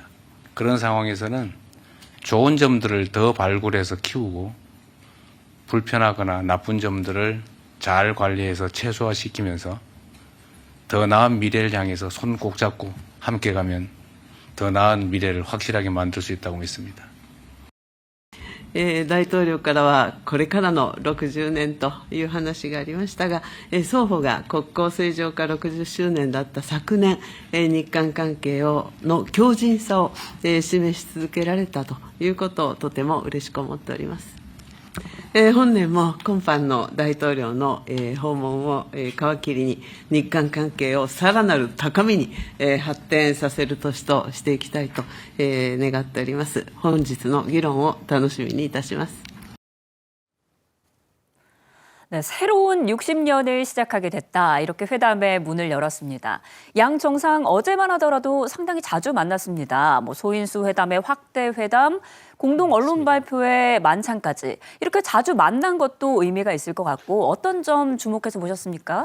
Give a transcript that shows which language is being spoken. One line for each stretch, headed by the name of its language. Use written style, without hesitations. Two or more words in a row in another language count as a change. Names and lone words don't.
Korean: 그런 상황에서는 좋은 점들을 더 발굴해서 키우고 불편하거나 나쁜 점들을 잘 관리해서 최소화시키면서 더 나은 미래를 향해서 손 꼭 잡고 함께 가면 더 나은 미래를 확실하게 만들 수 있다고 믿습니다.
Japanese: 大統領からはこれからの60年という話がありましたが、双方が国交正常化60周年だった昨年、日韓関係の強靭さを示し続けられたということをとても嬉しく思っております。本年も今般の大統領の訪問を皮切りに日韓関係をさらなる高みに発展させる年としていきたいと願っております。本日の議論を楽しみにいたします。
Korean: 네, 새로운 60년을 시작하게 됐다. 이렇게 회담의 문을 열었습니다. 양 정상 어제만 하더라도 상당히 자주 만났습니다. 소인수 회담의 확대 회담, 공동 언론 발표의 만찬까지 이렇게 자주 만난 것도 의미가 있을 것 같고 어떤 점 주목해서 보셨습니까?